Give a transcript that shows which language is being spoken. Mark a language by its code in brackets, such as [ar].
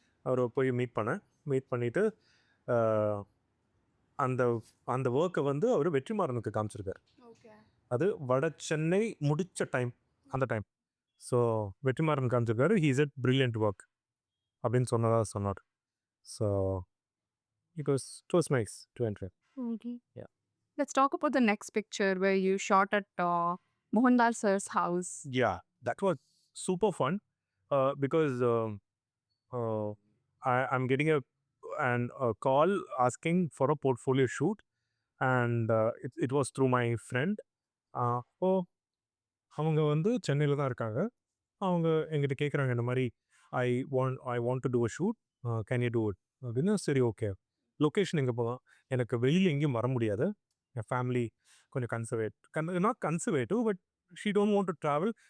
[ta] அவரை போய் மீட் பண்ணிவிட்டு அந்த அந்த ஒர்க்கை வந்து அவர் வெற்றிமாறனுக்கு காமிச்சிருக்கார். அது வட சென்னை முடித்த டைம், அந்த time. So Vetrimaaran காமிச்சிருக்காரு. [en] he is at brilliant work [ta] அப்படின்னு சொன்னார். [en] So it was nice to enter. Okay. Yeah. Let's talk about the next picture where you shot at Mohanlal sir's house. Yeah, that was super fun because I'm getting a call asking for a portfolio shoot, and it was through my friend. [ta] அவங்க வந்து சென்னையில் தான் இருக்காங்க. அவங்க எங்கிட்ட கேட்குறாங்க, இந்த மாதிரி [en] I want to do a shoot, can you do it [ta] அப்படின்னா. சரி, ஓகே. லொக்கேஷன் எங்கே போகலாம், எனக்கு வெளியில் எங்கேயும் வர முடியாது, என் ஃபேமிலி கொஞ்சம் [en] Not conservative, but she don't want to travel.